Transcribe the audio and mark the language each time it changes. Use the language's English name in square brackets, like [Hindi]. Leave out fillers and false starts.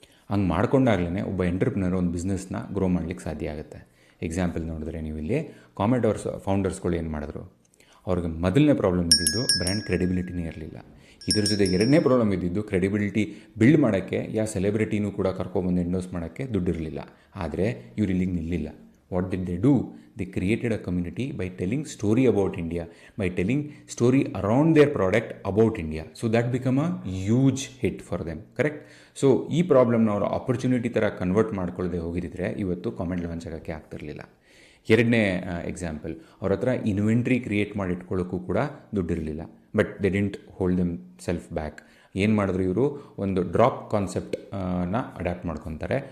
[Kannada] ಹಂಗೆ ಮಾಡ್ಕೊಂಡಾಗಲೇ ಒಬ್ಬ ಎಂಟರ್ಪ್ರಿನರ್ ಒಂದು ಬಿಸ್ನೆಸ್ನ ಗ್ರೋ ಮಾಡಲಿಕ್ಕೆ ಸಾಧ್ಯ ಆಗುತ್ತೆ. ಎಕ್ಸಾಂಪಲ್ ನೋಡಿದ್ರೆ ನೀವು ಇಲ್ಲಿ ಕಾಮೆಟ್ ಫೌಂಡರ್ಸ್ಗಳು ಏನು ಮಾಡಿದ್ರು, ಅವ್ರಿಗೆ ಮೊದಲನೇ ಪ್ರಾಬ್ಲಮ್ ಇದ್ದಿದ್ದು ಬ್ರ್ಯಾಂಡ್ ಕ್ರೆಡಿಬಿಲಿಟಿನೇ ಇರಲಿಲ್ಲ. ಇದ್ರ ಜೊತೆ ಎರಡನೇ ಪ್ರಾಬ್ಲಮ್ ಇದ್ದಿದ್ದು ಕ್ರೆಡಿಬಿಲಿಟಿ ಬಿಲ್ಡ್ ಮಾಡೋಕ್ಕೆ ಯಾವ ಸೆಲೆಬ್ರಿಟಿನೂ ಕೂಡ ಕರ್ಕೊಬಂದು ಎಂಡೋಸ್ ಮಾಡೋಕ್ಕೆ ದುಡ್ಡಿರಲಿಲ್ಲ. ಆದರೆ ಇವ್ರು ಇಲ್ಲಿಗೆ ನಿಲ್ಲಿಲ್ಲ. [English] What did they do? They created a community by telling story about India, by telling story around their product about India. So that become a huge hit for them, correct? [Kannada] So ಈ ಪ್ರಾಬ್ಲಮ್ನ ಅವರು opportunity ಥರ convert ಮಾಡ್ಕೊಳ್ಳದೆ ಹೋಗಿದ್ದರೆ ಇವತ್ತು comment launch ಆಗೋಕ್ಕೆ ಆಗ್ತಿರಲಿಲ್ಲ. ಎರಡನೇ example, ಅವ್ರ ಹತ್ರ ಇನ್ವೆಂಟ್ರಿ ಕ್ರಿಯೇಟ್ ಮಾಡಿ ಇಟ್ಕೊಳ್ಳೋಕ್ಕೂ ಕೂಡ ದುಡ್ಡಿರಲಿಲ್ಲ. [English] But they didn't hold themself back. [Kannada] ಏನು ಮಾಡಿದ್ರು ಇವರು, ಒಂದು ಡ್ರಾಪ್ ಕಾನ್ಸೆಪ್ಟ್ನ ಅಡ್ಯಾಪ್ಟ್ ಮಾಡ್ಕೊತಾರೆ.